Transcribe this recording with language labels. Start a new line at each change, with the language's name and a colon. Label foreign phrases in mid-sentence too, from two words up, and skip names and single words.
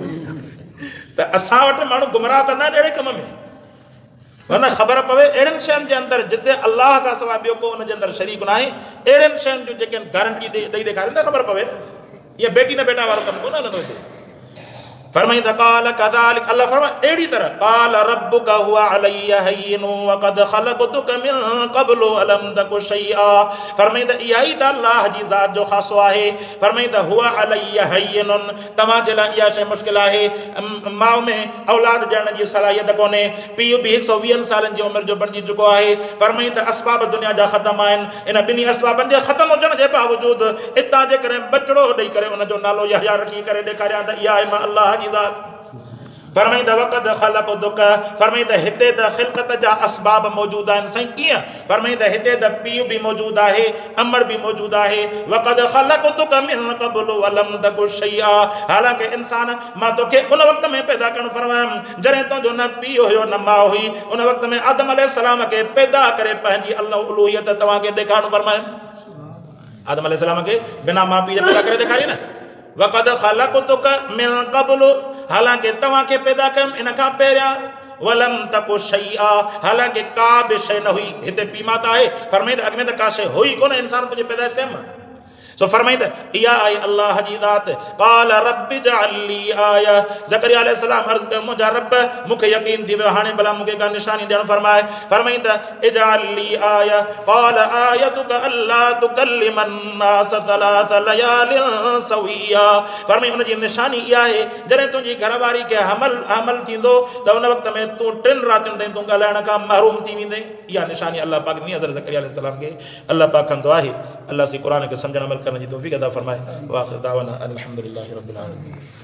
Sindhi: त असां वटि माण्हू गुमराह कंदा आहिनि अहिड़े कम में, न ख़बर पवे अहिड़ियुनि शयुनि जे अंदरि जिते अल्लाह खां सवाइ ॿियो को हुनजे अंदरि शरीक न आहे। अहिड़ियुनि शयुनि जूं जेके गारंटी ॾेई ॾेखारीनि त ख़बर पवे न। इहा बेटी न बेटा वारो कमु कोन हलंदो हिते।
Arabic: फरमाईंदा قال كذلك,
Sindhi: अल्लाह फरमाए अहिड़ी तरह
Arabic: قال ربك هو علي هين وقد خلقتك من قبل ولم تك شيئا.
Sindhi: फरमाईंदा इहा ई त अल्लाह जी ज़ात जो ख़ासो आहे। फरमाईंदा
Arabic: هو علي هين,
Sindhi: तव्हांजे लाइ इहा शइ मुश्किल आहे। माउ में औलाद ॾियण जी सलाहियत कोन्हे, पीउ बि 120 सालनि जी उमिरि जो बणिजी चुको आहे। फरमाईंदा असबाब दुनिया जा ख़तम आहिनि। इन ॿिन्ही असबाबनि जे ख़तम हुजण जे बावजूदि हितां जेकॾहिं बचिड़ो ॾेई करे उनजो नालो यहया रखी करे ॾेखारियां त इहा आहे मां अल्लाह जी ज़ात। फरमाईंदा
Arabic: وقد خلقتك,
Sindhi: फरमाईंदा हिते त ख़िलक़त जा असबाब मौजूद आहिनि। साईं कीअं? फरमाईंदा हिते त पीउ बि मौजूद आहे, अमड़ बि मौजूद आहे।
Arabic: وقد خلقتك من قبل ولم تك شيئا,
Sindhi: हालांकि इंसान मां तोखे उन वक़्त में पैदा करणु फरमायमि जॾहिं तुंहिंजो न पीउ हुयो न माउ हुई। उन वक़्त में आदम अलैहिस्सलाम खे पैदा करे पंहिंजी अल्लाह उलूहियत तव्हांखे ॾेखारणु फरमायमि। आदम अलैहिस्सलाम खे बिना माउ पीउ जे पैदा करे ॾेखारी न।
Arabic: وقد خلقتك من قبل,
Sindhi: हालांकि तव्हांखे पैदा कयमि इन खां पहिरियां।
Arabic: ولم تك شيئا,
Sindhi: हालांकि का बि शइ न हुई। हिते पीउ माता आहे, फरमाईंदा अॻ में त का शइ हुई कोन, इंसान तुंहिंजी पैदाइश कयमि। सो फरमाईंदा इहा आई अल्लाह जी ज़ात।
Arabic: قال رب اجعل لي آية,
Sindhi: ज़करिया अलैहिस्सलाम अर्ज़ कयो मुंहिंजा रब मूंखे यकीन थी वियो हाणे भला मूंखे का निशानी ॾियणु फरमाए।
Arabic: फरमाईंदा اجعل لي آية, قال آيتك ألا تكلم الناس ثلاث ليال سويا.
Sindhi: फरमाई उनजी निशानी इहा आहे जॾहिं तुंहिंजी घरवारी खे हमल थींदो त उन वक़्त में तूं 3 रातियुनि ताईं तूं ॻाल्हाइण खां महरूम थी वेंदे। इहा निशानी अल्लाह पाक ॾिनी हज़रत ज़करिया अलैहिस्सलाम खे। अल्लाह पाक कंदो आहे अल्लाह से क़ुरान खे सम्झण अमल करण जी तौफ़ीक़ अता फरमाए।
Arabic: وآخر دعوانا أن الحمد لله رب العالمين.